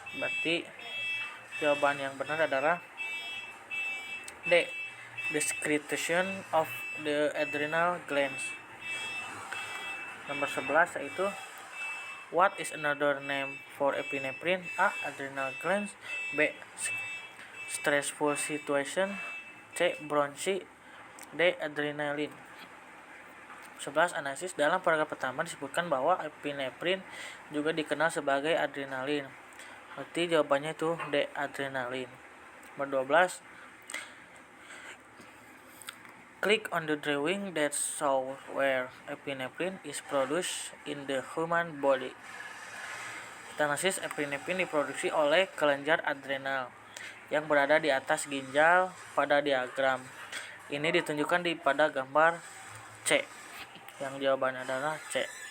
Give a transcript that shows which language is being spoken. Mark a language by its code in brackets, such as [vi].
[id] Berarti jawaban yang benar adalah D. [en] The secretion of the adrenal glands. [id] Nomor 11 yaitu [en] what is another name for epinephrine? A. Adrenal glands. B. Stressful situation. C. Bronchi. D. Adrenaline. 11. Analisis. [id] Dalam paragraf pertama disebutkan bahwa epinephrine juga dikenal sebagai adrenalin. Berarti jawabannya itu D. Adrenalin. Nomor 12. [en] Click on the drawing that shows where epinephrine is produced in the human body. [id] Analisis. Epinephrine diproduksi oleh kelenjar adrenal yang berada di atas ginjal pada diagram. Ini ditunjukkan pada gambar C. Yang jawabannya adalah C.